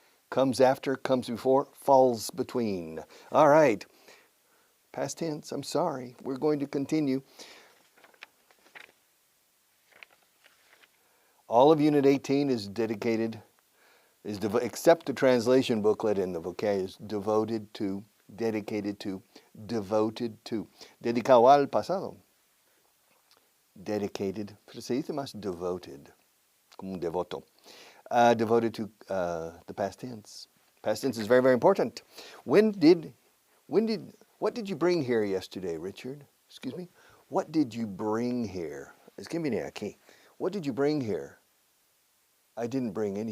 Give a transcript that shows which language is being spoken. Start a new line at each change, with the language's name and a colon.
English: Comes after, comes before, falls between. All right, past tense, I'm sorry. We're going to continue. All of Unit 18 is dedicated, except the translation booklet and the vocabulary, is devoted to, dedicated to, devoted to.
Spanish: Dedicado al pasado. Dedicated, pero se dice más devoted, como un devoto.
English: Devoted to the past tense. Past tense is very, very important. What did you bring here yesterday, Richard? Excuse me? What did you bring here?
Spanish: Escríbeme aquí.
English: What did you bring here? I didn't bring any.